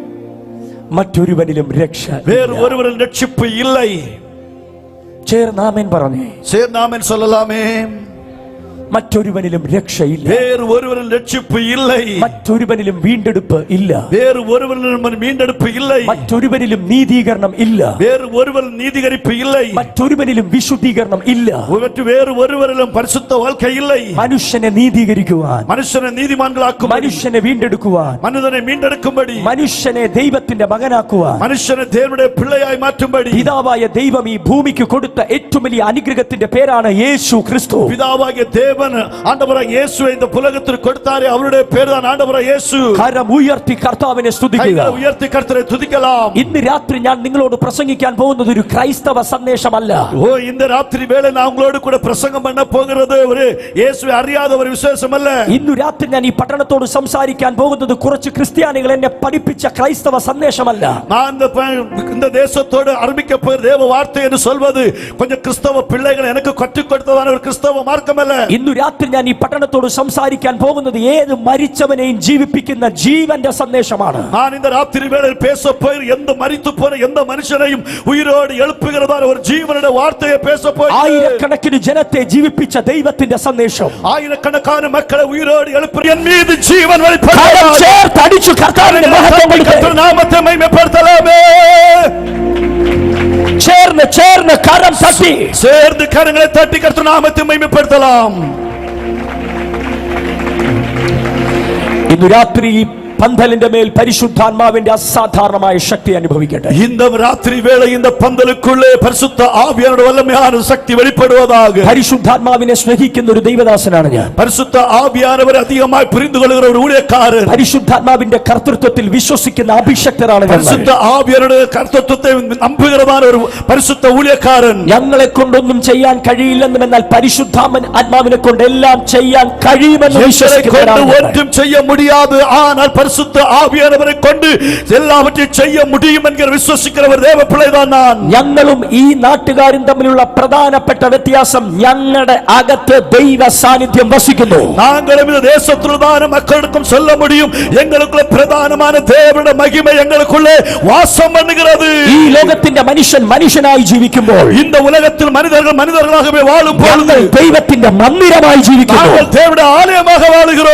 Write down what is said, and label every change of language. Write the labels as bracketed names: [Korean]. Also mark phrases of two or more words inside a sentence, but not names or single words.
[Malayalam] മറ്റൊരുവനിലും രക്ഷ, [Tamil] வேறு ஒருவரின் ரட்சிப்பு இல்லை. [Malayalam] ചേർന്ന് ആമേൻ പറഞ്ഞേ. [Tamil] சேர்நாமன் சொல்லலாமே. [Malayalam] മറ്റൊരുവനിലും രക്ഷയില്ല. [Tamil] வேறு ஒருவரின் ரட்சிப்பு இல்லை. [Malayalam] മറ്റൊരുവനിലും വീണ്ടെടുപ്പ് ഇല്ല. [Tamil] வேறு ஒருவரின் மீண்டெடுப்பு இல்லை. [Malayalam] മറ്റൊരുവനിലും നീതീകരണം ഇല്ല. [Tamil] வேறு ஒருவரின் நீதிகரிப்பு இல்லை. [Malayalam] മറ്റൊരുവനിലും വിശുദ്ധീകരണം ഇല്ല. [Tamil] வேறு ஒருவரிலும் பரிசுத்த வாழ்க்கை இல்லை. [Malayalam] മനുഷ്യനെ നീതീകരിക്കുവാൻ, [Tamil] மனுஷனை நீதிமான்களாக்கும், [Malayalam] മനുഷ്യനെ വീണ്ടെടുക്കുവാൻ, [Tamil] மனிதனை மீண்டெடுக்கும்படி, [Malayalam] മനുഷ്യനെ ദൈവത്തിന്റെ മകനാക്കുവാൻ, [Tamil] மனுஷனை தேவனுடைய பிள்ளையாய் மாற்றும்படி [Malayalam] പിതാവായ ദൈവം ഈ ഭൂമിക്ക് കൊടുത്ത ഏറ്റവും വലിയ അനുഗ്രഹത്തിന്റെ പേരാണ് യേശു ക്രിസ്തു. [Tamil] பிதாவாகிய தேவன் தேவன் ஆண்டவராக இயேசுவை இந்த உலகத்திற்கு கொடுத்தாரே அவருடைய பேர் தான் ஆண்டவராக இயேசு. [Malayalam] കരം ഉയർത്തി കർത്താവിനെ സ്തുതിക്കുക. [Tamil] கைகளை உயர்த்தி கர்த்தரை துதிக்கலாம். [Malayalam] ഇന്ന് രാത്രി ഞാൻ നിങ്ങളോട് പ്രസംഗിക്കാൻ പോകുന്നത് ഒരു ക്രൈസ്തവ സന്ദേശമല്ല. [Tamil] ஓ இந்த ராத்திரி வேளை நான் உங்களோடு கூட பிரசங்கம் பண்ண போகிறது ஒரு இயேசுவை அறியாத ஒரு விசேஷம் அல்ல. [Malayalam] ഇന്ന് രാത്രി ഞാൻ ഈ പട്ടണത്തോട് സംസാരിക്കാൻ പോകുന്നത് കുറച്ച് ക്രിസ്ത്യാനികൾ എന്നെ പഠിപ്പിച്ച ക്രൈസ്തവ സന്ദേശമല്ല. [Tamil] நான் இந்த தேசத்தோடு ஆரம்பிக்க போகிற தேவ வார்த்தை என்று சொல்வது கொஞ்சம் கிறிஸ்தவ பிள்ளைகள் எனக்கு கற்றுக் கொடுத்ததான ஒரு கிறிஸ்தவ மார்க்கம் அல்ல. [Malayalam] ഇന്ന് രാത്രി ഞാൻ ഈ പട്ടണത്തോട് സംസാരിക്കാൻ പോകുന്നത് ഏത് മരിച്ചവനെയും ജീവിപ്പിക്കുന്ന ജീവന്റെ സന്ദേശമാണ്. [Tamil] நான் இந்த ராத்திரி வேளையில் பேச போகிற எந்த மரித்து போன எந்த மனுஷனையும் உயிரோடு எழுப்புகிறதான ஒரு ஜீவனுடைய வார்த்தையை பேச போகிறேன். [Malayalam] ആയിരക്കണക്കിന് ജനത്തെ ജീവിപ്പിച്ച ദൈവത്തിന്റെ സന്ദേശം. [Tamil] ஆயிரக்கணக்கான மக்களை உயிரோடு எழுப்புகிற என் மீது ஜீவன் வெளிப்படுகிறது. [Malayalam] ചേർത്തടിച്ചു കർത്താവിന്റെ മഹത്വം കൊടുക്കുക. [Tamil] நாமத்தை மகிமைப்படுத்தலாமே. [Malayalam] ചേർന്ന് കരം തട്ടി [Tamil] சேர்ந்து கரங்களை தட்டி கர்த்தர் நாமத்தை மகிமைப்படுத்தலாம். [Malayalam] ഇന്ന് രാത്രി പന്തലിന്റെ മേൽ പരിശുദ്ധാത്മാവിന്റെ അസാധാരണമായ ശക്തി അനുഭവിക്കട്ടെ. [Tamil] இந்த ராத்திரி வேளை இந்த பந்தலுக்குள்ளே பரிசுத்த ஆவியானவருடைய வல்லமையான சக்தி வெளிப்படுவதாக. [Malayalam] പരിശുദ്ധാത്മാവിനെ സ്നേഹിക്കുന്ന ഒരു ദൈവദാസനാണ് ഞാൻ. [Tamil] பரிசுத்த ஆவியானவரை அதிகமாய் புரிந்து கொள்கிற ஒரு ஊழியக்காரர். [Malayalam] പരിശുദ്ധാത്മാവിന്റെ കർത്തൃത്വത്തിൽ വിശ്വസിക്കുന്ന അഭിഷക്തരാണ് ഞാൻ. [Tamil] பரிசுத்த ஆவியானவருடைய கர்த்தத்துவத்தை நம்புகிறதான ஒரு பரிசுத்த ஊழியக்காரன். [Malayalam] ഞങ്ങളെ കൊണ്ടൊന്നും ചെയ്യാൻ കഴിയില്ലെന്നും എന്നാൽ പരിശുദ്ധാത്മാവിനെ കൊണ്ട് എല്ലാം ചെയ്യാൻ കഴിയുമെന്ന് വിശ്വസിക്കുന്നവരാണ്. ഒന്നും ചെയ്യ [Tamil] முடியாது ஆனால் பரிசுத்த ஆவியானவரை கொண்டு எல்லாவற்றையும் செய்ய முடியும் என்கிற விசுவாசிக்கிறவர் தேவ பிள்ளைதான் நான். [Malayalam] ഞങ്ങളും ഈ നാട്ടുകാരും തമ്മിലുള്ള പ്രധാനപ്പെട്ട വ്യത്യാസം ഞങ്ങളുടെ അകത്ത് ദൈവ സാന്നിധ്യം വസിക്കുന്നു. [Tamil] நாங்களும் இந்த தேசத்திலுதான மக்களுக்கும் சொல்ல முடியும் எங்களுக்குள்ள பிரதானமான தேவனுடைய மகிமை எங்களுக்குள்ளே வாசம் பண்ணுகிறது. [Malayalam] ഈ ലോകത്തിന്റെ മനുഷ്യൻ മനുഷ്യനായി ജീവിക്കുമ്പോൾ [Tamil] இந்த உலகத்தில் மனிதர்கள் மனிதர்களாகவே வாழும்போது [Malayalam] ദൈവത്തിന്റെ മന്ദിരമായി ജീവിക്കുന്നു. [Tamil] நாங்கள் தேவனுடைய ஆலயமாக வாழுகிறோம்.